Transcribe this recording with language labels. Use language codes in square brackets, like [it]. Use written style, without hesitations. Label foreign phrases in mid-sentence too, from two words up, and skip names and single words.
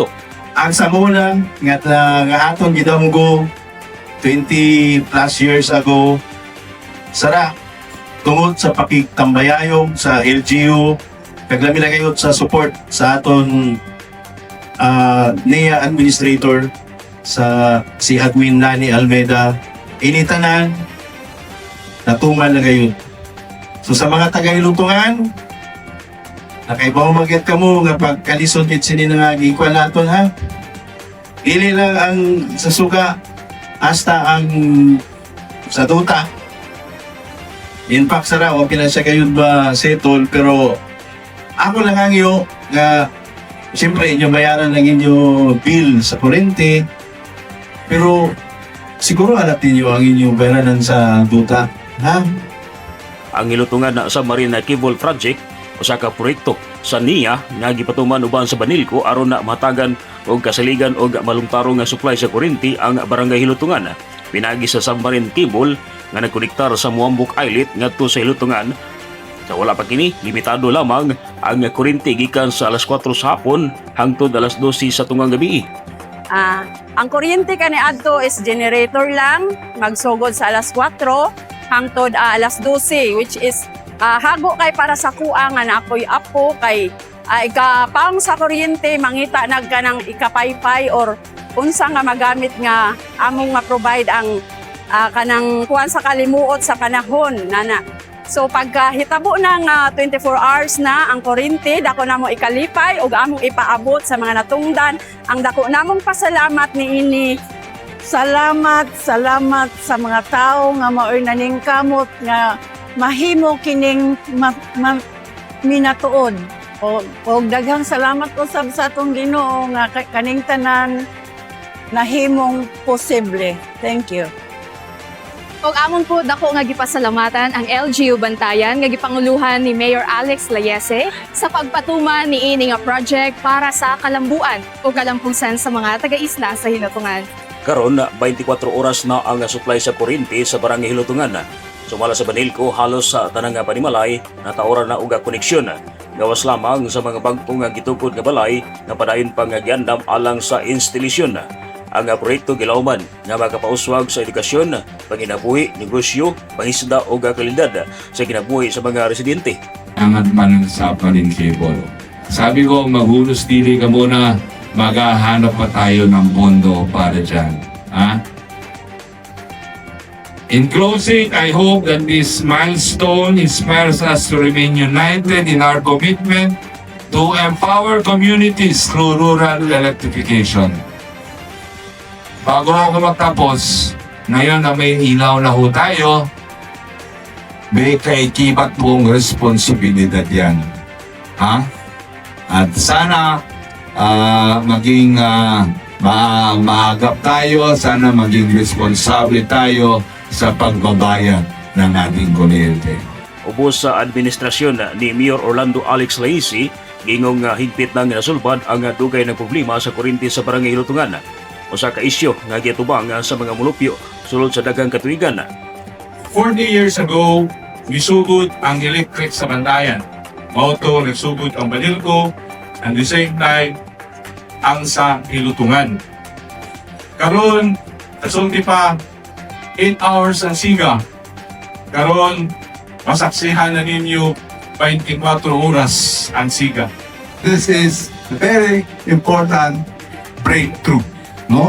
[ceb] Ang samunan nga atong gidamgo [en] 20 plus years ago [ceb] sara tungod sa pakigtambayayong sa LGU kaglami na kayo sa support sa aton NIA administrator sa si Admin Lani Almeida initanan natuman na kayo. So sa mga taga-Ilutungan nakaipaw-magyat ka mo nga pagkalisod it sini nga gikuan naton ha. Dili lang ang sa suga hasta ang sa duta. [en] In fact [ceb] sara o pinasya kayo ba settle pero ako lang ang iyo nga siyempre inyo bayaran lang inyo bill sa kurente pero siguro alat niyo ang inyong bayaran sa duta ha. Ang hilutungan na Submarine Cable Project usa ka proyekto sa NIA nga gipatuman uban sa Banilco aron na matagan og kasaligan og malungtarong nga supply sa kuryente ang barangay hilutungan. Pinagi sa submarine cable nga nagkonektar sa Muambok Islet ngadto sa hilutungan. Sa wala pa kini, limitado lamang ang kuryente gikan sa alas 4 sa hapon hangtod alas 12 sa tungang gabi. Ang kuryente kaniadto is generator lang, magsugod sa alas 4 hangtod alas 12 [en] which is [ceb] hago kay para sa kuang nga na ako'y apo kay ikapang sa kuryente mangita nagkanang ikapaypay or unsa nga magamit nga among ma-provide ang kanang kuan sa kalimuot sa panahon nana. So pagka hitabo na nga [en] 24 hours [ceb] na ang kuryente dako namo ikalipay ug among ipaabot sa mga natungdan ang dako namong pasalamat niini. Salamat sa mga tao nga maoy naningkamot nga mahimo kining minatuod. O daghang salamat ko sa atong Ginoo nga kaning tanan nahimong posible. [en] Thank you. [ceb] Og amon po dako nga gipasalamatan ang LGU Bantayan nga gipanguluhan ni Mayor Alex Layese sa pagpatuman niini nga project para sa kalambuan o kalampusan sa mga taga-isla sa hilutungan. Karon 24 oras na ang supply sa kuryente sa barangay hilutungan. Sumala sa Banilco, halos sa tanang nga panimalay, nataoran na uga koneksyon. Gawas lamang sa mga bagong nga gitukod nga balay, nga padayon pang giandam alang sa instalasyon. Ang proyekto gilauman nga makapauswag sa edukasyon, panginabuhi, negosyo, pangisda o kalidad sa kinabuhi sa mga residente. Angat man ang Submarine Cable. [tl] Sabi ko, maghulos dili ka muna maghahanap pa tayo ng pondo para dyan. Ha? [en] In closing, I hope that this milestone inspires us to remain united in our commitment to empower communities through rural electrification. [tl] Bago ako magtapos, ngayon na may ilaw na ho tayo, may kaikibat mong responsibilidad yan. Ha? At sana maging maagap tayo, sana maging responsable tayo sa pagbabayad ng ating kuryente. [ceb] Ubos sa administrasyon ni Mayor Orlando Alex Laisi, gingong higpit nang nasulbad ang dugay ng problema sa kuryente sa Barangay Lutungan. Usa ka isyu nga gitubang sa mga mulupyo sulod sa daghang katuigan. [en] 40 years ago, [ceb] misugod ang electric sa Bantayan. Mauto, nagsugod ang Balilco, [en] and the same time, [ceb] ang sa Ilutungan. Karon, kasulti pa, [en] 8 hours [ceb] ang siga. Karon, masaksihan na ninyo 24 oras ang siga. [en] This is very important breakthrough, no?